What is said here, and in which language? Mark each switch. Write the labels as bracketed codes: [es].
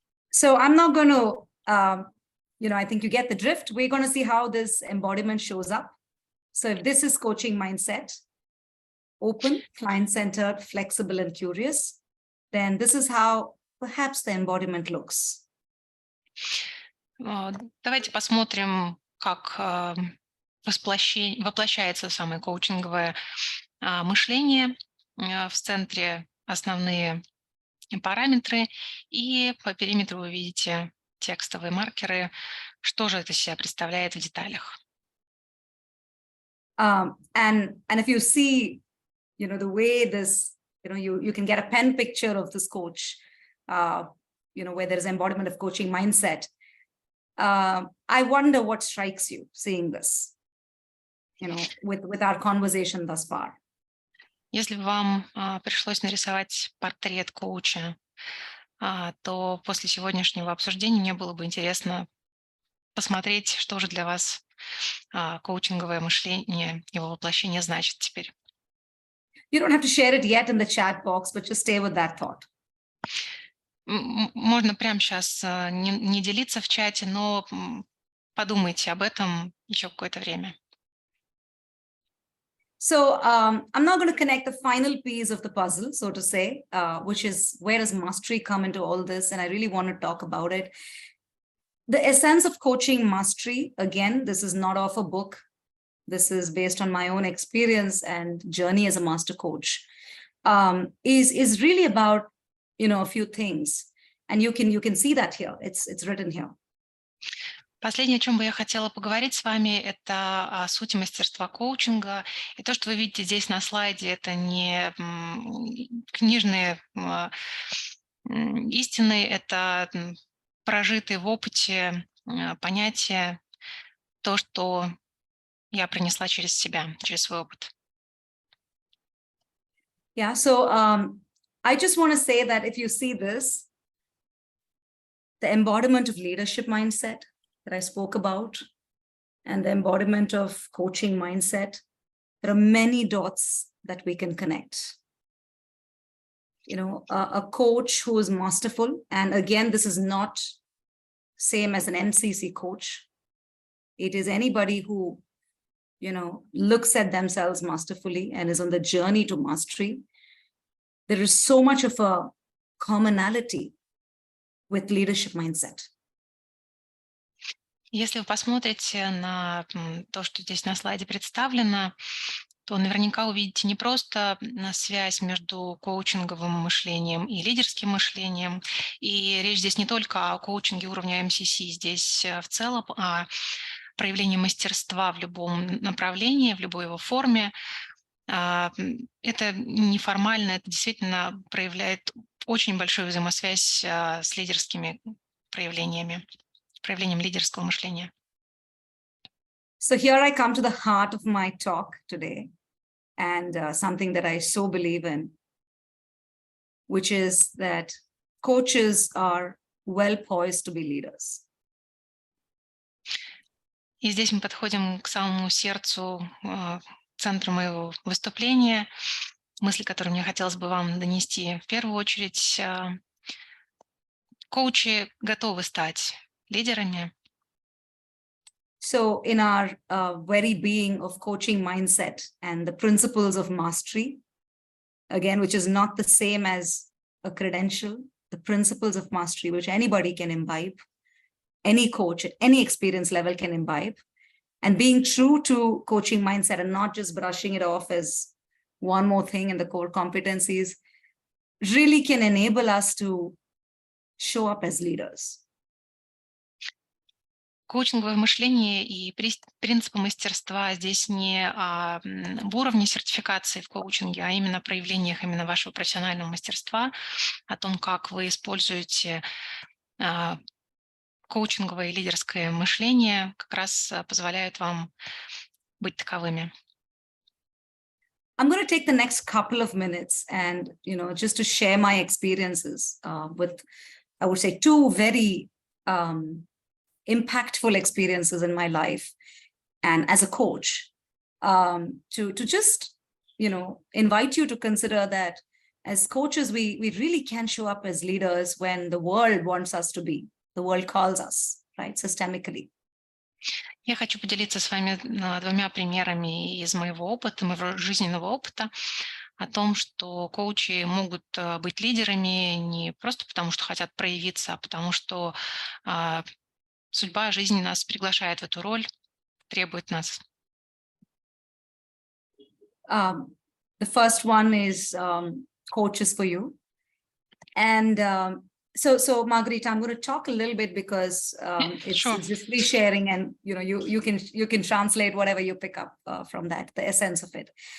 [en] So I'm not going to, I think you get the drift. We're going to see how this embodiment shows up. So if this is coaching mindset, open, client-centered, flexible, and curious, then this is how perhaps the embodiment looks. [ru] Давайте посмотрим, как воплощается самое коучинговое мышление. В центре основные параметры, и по периметру вы видите текстовые маркеры. Что же это из себя представляет в деталях? [en] And if you see, the way this, you can get a pen picture of this coach, where there is embodiment of coaching mindset. I wonder what strikes you seeing this, with our conversation thus far. [ru] Если вам пришлось нарисовать портрет коуча, то после сегодняшнего обсуждения мне было бы интересно посмотреть, что же для вас коучинговое мышление, его воплощение значит теперь. [en] You don't have to share it yet in the chat box, but just stay with that thought. [ru] Можно прямо сейчас не делиться в чате, но подумайте об этом еще какое-то время. [en] So I'm now going to connect the final piece of the puzzle, so to say, which is where does mastery come into all this? And I really want to talk about it. The essence of coaching mastery, again, this is not off a book. This is based on my own experience and journey as a master coach, is really about, a few things. And you can see that here. It's written here. [ru] Последнее, о чем бы я хотела поговорить с вами, это суть мастерства коучинга. И то, что вы видите здесь на слайде, это не книжные истины, это прожитые в опыте понятия, то, что я пронесла через себя, через свой опыт. [en] Yeah, so I just want to say that if you see this, the embodiment of leadership mindset that I spoke about, and the embodiment of coaching mindset, there are many dots that we can connect. A coach who is masterful, and again, this is not same as an MCC coach. It is anybody who, looks at themselves masterfully and is on the journey to mastery. There is so much of a commonality with leadership mindset. [ru] Если вы посмотрите на то, что здесь на слайде представлено, то наверняка увидите не просто связь между коучинговым мышлением и лидерским мышлением. И речь здесь не только о коучинге уровня MCC, здесь в целом о проявлении мастерства в любом направлении, в любой его форме. Это неформально, это действительно проявляет очень большую взаимосвязь с лидерскими проявлением лидерского мышления. [en] So here I come to the heart of my talk today, and something that I so believe in, which is that coaches are well poised to be leaders. [ru] И здесь мы подходим к самому сердцу, центру моего выступления, мысли, которые мне хотелось бы вам донести. В первую очередь, коучи готовы стать лидерами. [en] So in our very being of coaching mindset and the principles of mastery, again, which is not the same as a credential, the principles of mastery, which anybody can imbibe, any coach at any experience level can imbibe, and being true to coaching mindset and not just brushing it off as one more thing in the core competencies, really can enable us to show up as leaders. [ru] Коучинговое мышление и принципы мастерства здесь не в уровне сертификации в коучинге, а именно проявлениях именно вашего профессионального мастерства, о том, как вы используете коучинговое и лидерское мышление, как раз позволяют вам быть таковыми. [en] I'm going to take the next couple of minutes and, just to share my experiences with, I would say, two very impactful experiences in my life and as a coach, to just, invite you to consider that as coaches, we really can show up as leaders when the world wants us to be. The world calls us, right, systemically. [ru] Я хочу поделиться с вами двумя примерами из моего жизненного опыта, о том, что коучи могут быть лидерами не просто потому, что хотят проявиться, а потому что а, судьба жизни нас приглашает в эту роль, требует нас. [en] The first one is Coaches for You. And so Margarita, I'm going to talk a little bit because it's just free sharing, and you can translate whatever you pick up from that, the essence of it.